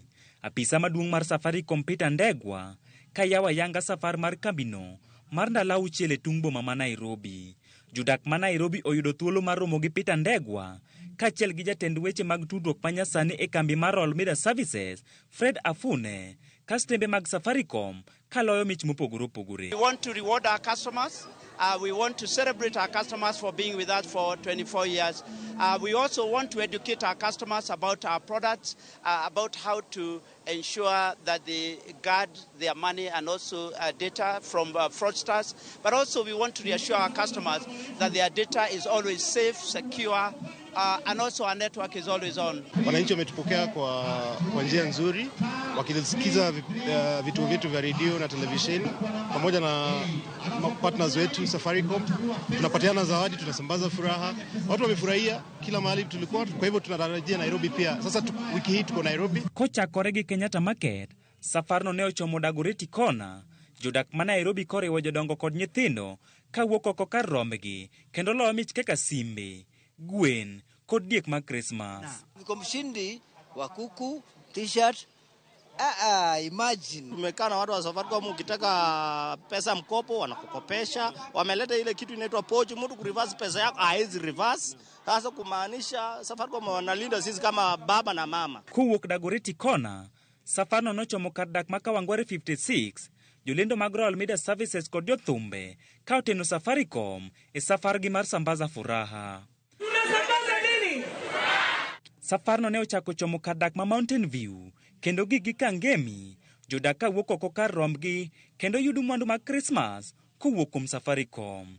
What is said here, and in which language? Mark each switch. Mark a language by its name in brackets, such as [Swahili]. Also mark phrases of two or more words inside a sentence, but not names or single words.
[Luo (Kenya and Tanzania)] Apisa maduong' mar Safaricom Peter Ndegwa kayawa yanga safar mar kambino mar ndalo 6 e tung boma ma Nairobi. Jodak ma Nairobi oyudo thuolo mar romo gi Peter Ndegwa kachiel gi jatend weche mag tudruok manyasani e kambi mar All Media Services Fred Afune kastembe mag Safaricom kaloyo mich mopogore opogore. [English] We want to reward our customers. We want to celebrate our customers for being with us for 24 years. We also want to educate our customers about our products, about how to ensure that they guard their money and also data from fraudsters. But also we want to reassure our customers that their data is always safe, secure, and also our network is always on. [Swahili] Wananchi wametupokea kwa njia nzuri, wakisikiza vituo vyetu vya redio na televisheni pamoja na partners wetu Safaricom. Tunapatiana zawadi, tunasambaza furaha. Watu wamefurahia kila mahali tulikuwa, kwa hivyo tunatarajia Nairobi pia. Sasa wiki hii tuko Nairobi. [Luo (Kenya and Tanzania)] Kocha koregi Kenyatta Market, safarno ne ochomo Dagoretti Kona. Jodak ma Nairobi koriwo jodongo kod nyithindo kawuok oko kar rombgi kendo loyo mich kaka simbe, gwen kod diek mag Christmas. [Swahili] Niko mshindi wa kuku, t-shirt Imagine. Tumekaa na watu wa Safaricom, ukitaka pesa mkopo wanakukopesha. Wameleta ile kitu inaitwa pochi, mtu kureverse pesa yako haizi reverse. Sasa kumaanisha Safaricom wanalinda sisi kama baba na mama. [Luo (Kenya and Tanzania)] Kuwuok Dagoretti Kona, safarno nochomo kar dak ma Kawangware 56, jolendo mag Royal Media Services kod jothumbe ka oteno Safaricom e safargi mar Sambaza Furaha. Safarno ne ochako chomo kar dak ma Mountain View, kendo gigi Kangemi, jodak kawuok oko kar rombgi kendo yudo mwandu mag Christmas kowuok kuom Safaricom.